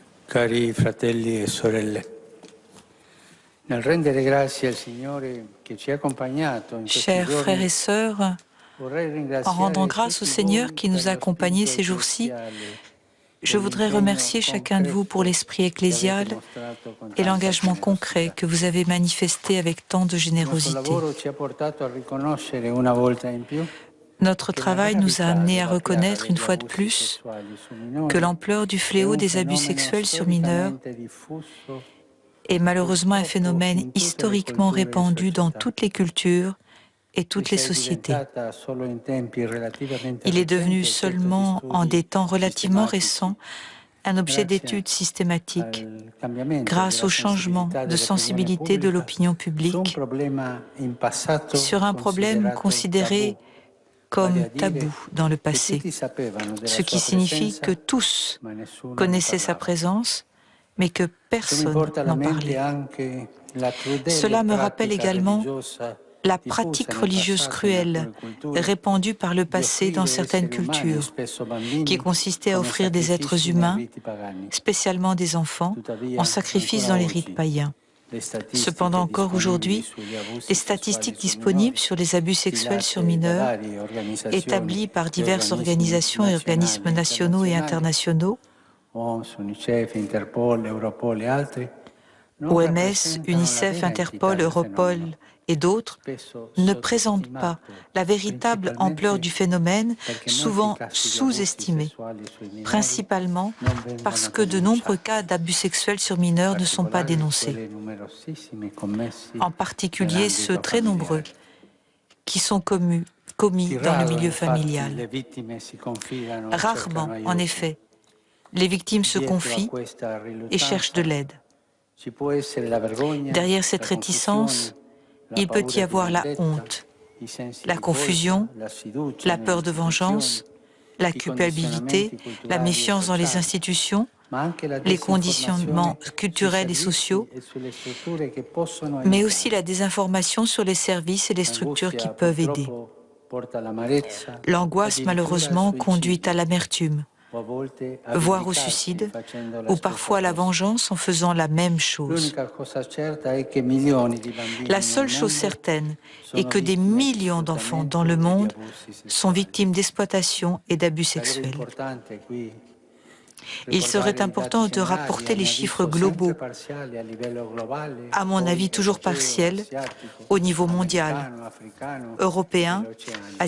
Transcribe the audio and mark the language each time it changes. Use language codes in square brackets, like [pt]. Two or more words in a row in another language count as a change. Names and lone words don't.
[it] Cari fratelli e sorelle, nel rendere grazie al Signore che ci ha accompagnato in questi [fr] Chers frères [it] giorni, [fr] et sœurs, [it] vorrei [fr] en rendant [it] ringraziare [fr] grâce au [it] tutti [fr] Seigneur [it] voi [fr] qui [it] per [fr] nous a [it] lo [fr] accompagnés [it] spirito [fr] ces jours-ci, [it] ecclesiale [fr] je [it] e [fr] voudrais [it] l'impegno [fr] remercier chacun de vous pour [it] concreto [fr] l'esprit [it] che avete [fr] ecclésial [it] mostrato con [fr] et [it] tanta [fr] l'engagement concret [it] generosità. [fr] que vous avez manifesté avec tant de [it] Il nostro [fr] générosité. [it] lavoro ci ha portato a riconoscere una volta in più [fr] Notre [it] che la [fr] travail nous a [it] gravità [fr] amenés à [it] della piaga [fr] reconnaître une [it] degli [fr] fois de [it] abusi [fr] plus [it] sessuali su [fr] que [it] minori [fr] l'ampleur du [it] è [fr] fléau [it] un [fr] des abus [it] fenomeno [fr] sexuels sur mineurs [it] storicamente diffuso [fr] est [it] e [fr] malheureusement un [it] purtroppo [fr] phénomène [it] in tutte le [fr] historiquement [it] culture e [fr] répandu dans [it] società. [fr] toutes les cultures et toutes les [it] Essa è [fr] sociétés. [it] diventata solo in tempi relativamente [fr] Il est devenu [it] recenti oggetto di [fr] seulement en des [it] studi [fr] temps relativement récents [it] sistematici [fr] un objet [it] grazie [fr] d'étude systématique [it] al cambiamento [fr] grâce [it] della [fr] au changement [it] sensibilità [fr] de [it] dell'opinione [fr] sensibilité de [it] pubblica [fr] l'opinion [it] su un [fr] publique [it] problema in passato [fr] sur un problème [it] considerato tabù, [fr] considéré [it] vale [fr] comme [it] a [fr] tabou [it] dire [fr] dans le [it] che [fr] passé, [it] tutti sapevano della [fr] ce qui [it] sua [fr] signifie que [it] presenza, [fr] tous [it] ma nessuno ne [fr] connaissaient sa [it] parlava. [fr] présence, mais que [it] Ciò mi [fr] personne [it] porta alla [fr] n'en [it] mente [fr] parlait. [it] anche la crudele [fr] Cela me rappelle [it] pratica [fr] également [it] religiosa [fr] la [it] diffusa [fr] pratique [it] nel [fr] religieuse [it] passato in [fr] cruelle [it] alcune culture [fr] répandue par le [it] di [fr] passé dans [it] offrire [fr] certaines [it] esseri umani e [fr] cultures, [it] spesso [fr] qui [it] bambini [fr] consistait à [it] come [fr] offrir des êtres [it] sacrifici nei [fr] humains, [it] riti pagani. [fr] spécialement des enfants, en [it] Tuttavia, [fr] sacrifice [it] ancora [fr] dans les rites [it] oggi, [fr] païens. [it] le [fr] Cependant, [it] statistiche [fr] encore [it] disponibili [fr] aujourd'hui, [it] sugli [fr] les [it] abusi sessuali [fr] statistiques [it] su [fr] disponibles [it] minori, [fr] sur les abus sexuels sur [it] stilate da [fr] mineurs, [it] varie organizzazioni [fr] établies par [it] e [fr] diverses [it] organismi [fr] organisations et [it] nazionali [fr] organismes [it] e [fr] nationaux et [it] internazionali, [fr] internationaux, [it] OMS, UNICEF, Interpol, Europol e altri, non [fr] OMS, [it] rappresentano la [fr] UNICEF, [it] vera entità [fr] Interpol, [it] del fenomeno, [fr] Europol et d'autres, [it] spesso [fr] ne présentent pas [it] sottostimato, [fr] la véritable ampleur [it] principalmente [fr] du phénomène, [it] perché molti [fr] souvent [it] casi di abusi [fr] sous-estimé, [it] sessuali sui minori [fr] principalement [it] non [fr] parce [it] vengono [fr] que de nombreux [it] denunciati, [fr] cas d'abus sexuels sur [it] in [fr] mineurs ne sont pas [it] particolare [fr] dénoncés, [it] quelli numerosissimi commessi [fr] en particulier ceux [it] nell'ambito [fr] très nombreux [it] familiare. [fr] qui sont commis [it] Di [fr] dans le [it] rado, [fr] milieu [it] infatti, le [fr] familial. [it] vittime si confidano e cercano [fr] Rarement, en [it] aiuto. [fr] effet, les victimes se [it] Dietro a [fr] confient [it] questa [fr] et cherchent de [it] riluttanza [fr] l'aide. [it] ci può essere la vergogna, [fr] Derrière cette [it] la confusione, [fr] réticence, [it] la [fr] il peut y [it] paura di [fr] avoir la [it] vendetta, [fr] honte, [it] i sensi [fr] la [it] di colpa, [fr] confusion, [it] la sfiducia [fr] la [it] nelle [fr] peur de [it] istituzioni, [fr] vengeance, la [it] i [fr] culpabilité, [it] condizionamenti [fr] la [it] culturali e [fr] méfiance dans les [it] sociali, [fr] institutions, [it] ma anche la [fr] les conditionnements [it] disinformazione sui [fr] culturels et [it] servizi [fr] sociaux, [it] e sulle strutture che possono [fr] mais aussi [it] aiutare. [fr] la désinformation sur les services et les structures qui [it] L'angustia [fr] peuvent aider. [it] purtroppo porta all'amarezza, [fr] L'angoisse, [it] addirittura al [fr] malheureusement, conduit à [it] suicidio, [fr] l'amertume, [it] o a volte a [fr] voire au [it] vendicarsi [fr] suicide, [it] facendo la [fr] ou [it] stessa [fr] parfois à la [it] cosa. [fr] vengeance en faisant la même chose. [it] L'unica cosa certa è che milioni di [fr] La [it] bambini nel [fr] seule chose [it] mondo [fr] certaine est [it] sono [fr] que des [it] vittime di [fr] millions d'enfants dans [it] sfruttamento [fr] le [it] e di [fr] monde [it] abusi [fr] sont [it] sessuali. [fr] victimes d'exploitation et d'abus [it] Sarebbe [fr] sexuels. [it] importante qui [fr] Il serait [it] ricordare i dati [fr] important de [it] generali, a [fr] rapporter les [it] mio [fr] chiffres [it] avviso sempre [fr] globaux, [it] parziali a livello globale, [fr] à mon [it] poi [fr] avis toujours [it] europeo, [fr] partiels, [it] asiatico, [fr] au niveau mondial, [it] americano, africano e [fr] européen, [it] l'oceanico,